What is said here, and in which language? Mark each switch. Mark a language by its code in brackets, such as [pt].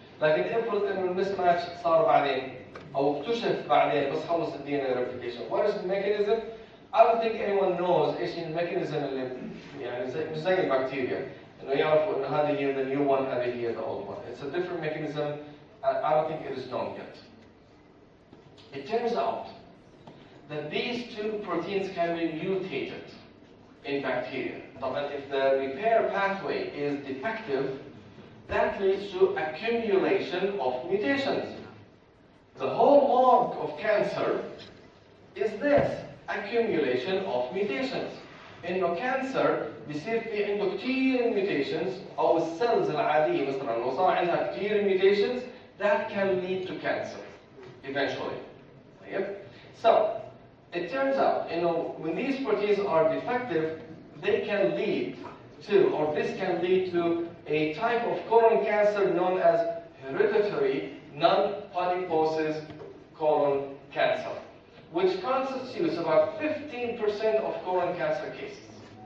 [ar] لكن افرض انه المسماتش صار بعدين او اكتشف بعدين بس خلص ال DNA replication. [en] What is the mechanism? I don't think anyone knows [ar] ايش الميكانيزم اللي يعني مش زي البكتيريا. انه يعرفوا انه هذه هي [en] the new one, [ar] هذه هي [en] the old one. It's a different mechanism. I don't think it is known yet. It turns out that these two proteins can be mutated in bacteria. But if the repair pathway is defective, that leads to accumulation of mutations. The hallmark of cancer is this, accumulation of mutations. [ar] إنه cancer بيصير في عنده كتير mutations أو السيلز العادية مثلا لو صار عندها كتير mutations [en] that can lead to cancer eventually. So it turns out, when these proteins are defective, they can lead to, or this can lead to a type of colon cancer known as hereditary non-polyposis colon cancer, which constitutes about 15% of colon cancer cases.